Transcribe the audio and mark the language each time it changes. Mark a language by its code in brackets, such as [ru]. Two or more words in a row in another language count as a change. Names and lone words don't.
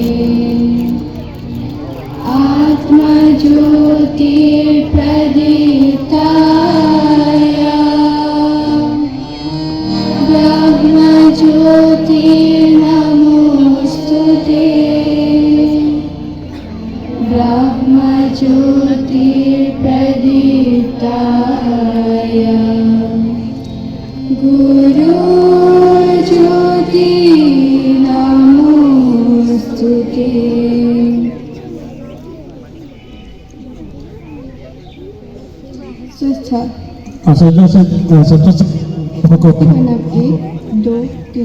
[sa] आत्मज्योतिर्प्रदीप्ताय ब्रह्मज्योति नमोस्तुते ब्रह्मज्योतिर्प्रदीप्ताय गुरुज्योति नमोस्तुते [id] Asal satu pokok. [hi] एक दो तीन